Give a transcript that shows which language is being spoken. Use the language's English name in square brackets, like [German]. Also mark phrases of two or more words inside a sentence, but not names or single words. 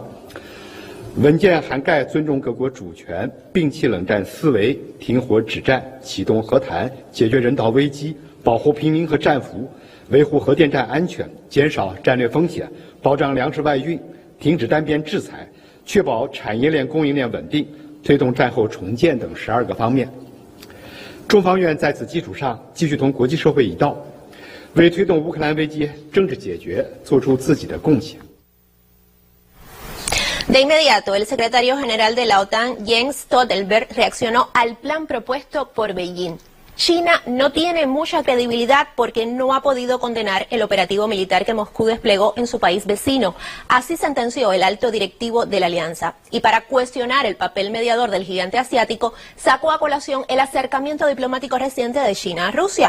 [Chinese] 文件涵盖尊重各国主权、摒弃冷战思维、停火止战、启动和谈、解决人道危机、保护平民和战俘、维护核电站安全、减少战略风险、保障粮食外运、停止单边制裁、确保产业链供应链稳定、推动战后重建等12个方面。中方愿在此基础上继续同国际社会一道，为推动乌克兰危机政治解决做出自己的贡献。 [Spanish] De inmediato, el secretario general de la OTAN, Jens Stoltenberg, reaccionó al plan propuesto por Beijing. China no tiene mucha credibilidad porque no ha podido condenar el operativo militar que Moscú desplegó en su país vecino. Así sentenció el alto directivo de la alianza. Y para cuestionar el papel mediador del gigante asiático, sacó a colación el acercamiento diplomático reciente de China a Rusia.